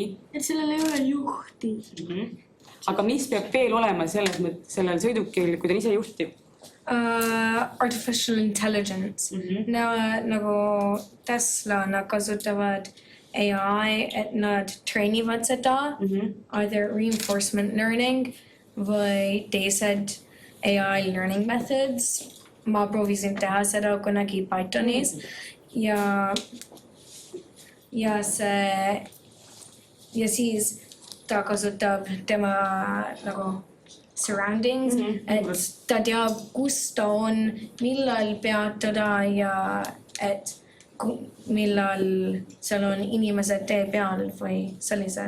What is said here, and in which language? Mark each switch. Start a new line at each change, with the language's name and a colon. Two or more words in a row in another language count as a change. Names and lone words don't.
Estonian: Et sellel ei ole juhti. Aga mis peab veel olema sellel sõidukil, kui ta on ise juhtiv?
English: Artificial intelligence.
Estonian: Nagu Tesla, nad kasutavad AI, et nad treenivad seda,
English: either reinforcement learning
Estonian: või teised
English: AI learning methods.
Estonian: Ma proovisin teha seda kunagi Pythonis ja siis ta kasutab tema nagu surroundings, et ta teab, kus ta on, millal peatada ja et millal seal on inimesed tee peal või sellised.